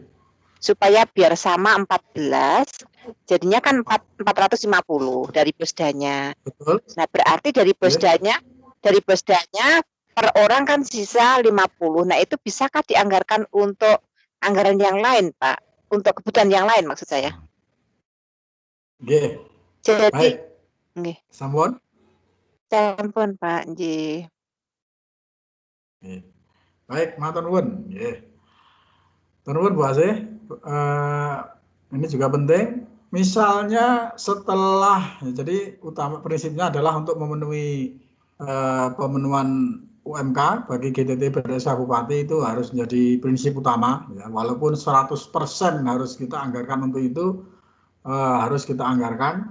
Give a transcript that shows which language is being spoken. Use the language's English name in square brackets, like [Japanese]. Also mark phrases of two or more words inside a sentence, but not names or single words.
[Indonesian] Supaya biar sama 14, jadinya kan 450 dari Posdanya. Betul. Nah, berarti dari Posdanya per orang kan sisa 50. Nah, itu bisakah dianggarkan untuk anggaran yang lain, Pak? Untuk kebutuhan yang lain maksud saya. Nggih. Jadi nggih. Sampun, Pak, nggih. Baik, [Javanese] matur nuwun. Nggih. Nuwun Bu Asih. [Indonesian] Ini juga penting. Misalnya setelah, jadi utama prinsipnya adalah untuk memenuhi pemenuhan UMK bagi GTT BRSK Bupati itu harus menjadi prinsip utama. Ya, walaupun 100% harus kita anggarkan untuk itu, harus kita anggarkan.